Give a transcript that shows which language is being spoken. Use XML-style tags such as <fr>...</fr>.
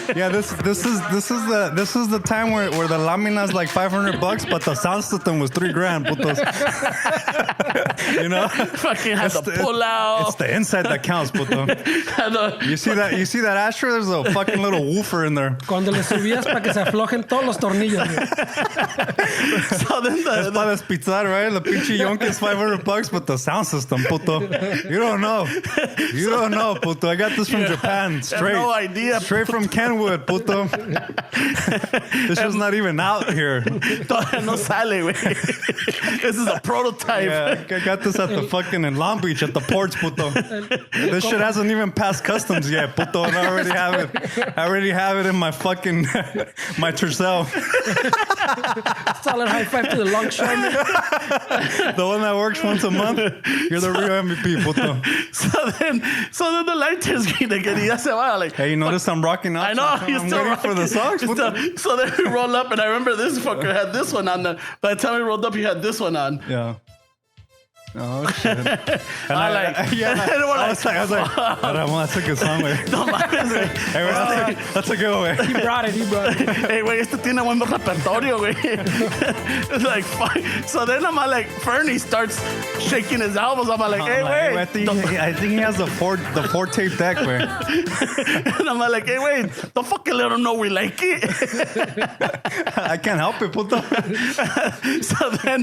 <en>This is the time where the lamina's like $500, but the sound system was $3,000, putos. You know, fucking had to pull out. It's the inside that counts, puto. You see that Asher? There's a fucking little woofer in there.</en> <es>Cuando le subías para que se aflojen todos los tornillos.</es> <en>So then that's</en> <es>para despizzar,</es> <en>right? The</en> <es>pinche yonke</es> <en>is $500, but the sound system, puto. You don't know, puto. I got this from Japan, straight. No idea. Straight from Kenwood, puto. This is not even out here.</en> <es>Todavía no sale, güey.</es> <en>This is a prototype. Yeah, I got this at the fucking in Long Beach at the ports, puto. This shit hasn't even passed customs yet, puto, and I already have it. I already have it in my fucking my Tercel. Solid high five to the longshoreman. The one that works once a month. You're the real MVP, puto. So then the light turns green again.</en> <es>Y ya se va, like,</es> <en>hey, you notice I'm rocking out? I know. I'm waiting for the songs. So then we roll up, and I remember this fucker had this one on. By the time we rolled up, he had this one on. Yeah. Oh shit! And I was like, that's a good song, güey.</en> <es>No mames, güey.</es> <en>Hey, that's a good one, güey. He brought it.</en> <es>Hey, güey, este tiene buen repertorio, güey.</es> <en>It's like, fuck. So then I'm like, Fernie starts shaking his elbows. I'm like, hey, wait. I think he has the four tape deck, güey. And I'm like, hey, wait, don't fucking let him know we like it. I can't help it, puto. So then</en>